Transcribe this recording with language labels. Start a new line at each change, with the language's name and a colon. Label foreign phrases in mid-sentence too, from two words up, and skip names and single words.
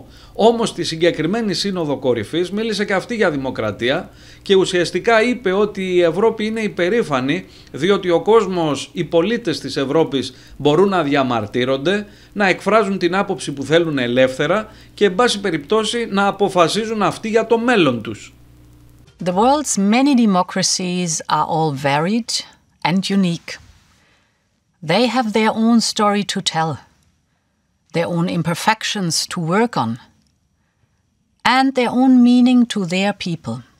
Greek: Όμως στη συγκεκριμένη σύνοδο κορυφής μίλησε και αυτή για δημοκρατία και ουσιαστικά είπε ότι η Ευρώπη είναι υπερήφανη, διότι ο κόσμος, οι πολίτες της Ευρώπης μπορούν να διαμαρτύρονται, να εκφράζουν την άποψη που θέλουν ελεύθερα και εν πάση περιπτώσει να αποφασίζουν αυτοί για το μέλλον τους.
English: The world's many democracies are all varied and unique. They have their own story to tell, their own imperfections to work on, and their own meaning to their people.